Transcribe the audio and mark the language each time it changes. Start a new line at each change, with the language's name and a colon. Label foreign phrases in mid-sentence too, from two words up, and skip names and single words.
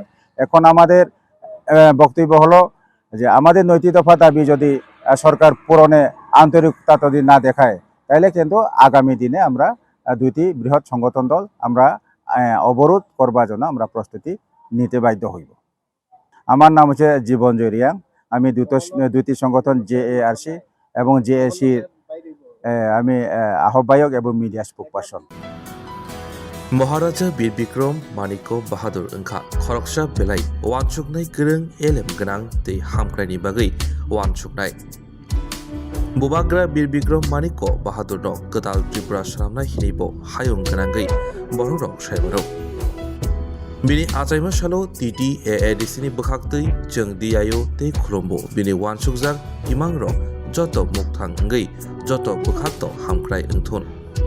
Bangla: এখন আমাদের বক্তব্য হলো যে আমাদের নৈতিক দফা দাবি যদি সরকার পূরণে আন্তরিকতা যদি না দেখায় তাহলে কিন্তু আগামী দিনে আমরা দুইটি বৃহৎ সংগঠন দল আমরা অবরোধ করবার জন্য আমরা প্রস্তুতি নিতে বাধ্য হইব। আমার নাম হচ্ছে জীবন জরিয়াং, আমি দুটি সংগঠন JARC এবং JACর আমি আহ্বায়ক এবং
English: media spoke person.
Kok Borok: महाराजा बीर बिक्रम मानिको बाहादुर ओंखा खरकसा बेलाय वानसुकनाय गोरों एलेम गोनां दै हामख्रायनि बागै वानसुकनाय Bubagra Birbikrom Maniko Bahadur no Gadal Tripura Salamna Hinibo Hayung Kanangai Borok Shaibaro Bini Achaima Shalo TTAADC ni Bukhakti Jeng Diayo Te Khulombo Bini Wansukjak Imang Ro Joto Mukthang Ngai Joto Bukhakto Hamkrai Engthun